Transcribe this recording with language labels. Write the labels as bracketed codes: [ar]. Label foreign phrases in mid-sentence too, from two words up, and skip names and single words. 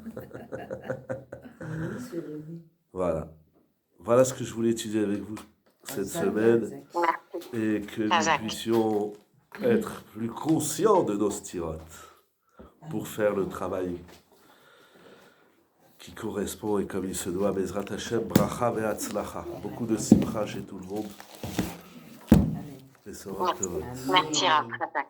[fr] Voilà ce que je voulais étudier avec vous cette semaine, et que nous puissions être plus conscients de nos stirotes pour faire le travail qui correspond et comme il se doit. [he] בעזרת השם ברכה והצלחה. [fr] Beaucoup de simcha chez tout le monde. Et ça va. Merci, Rav.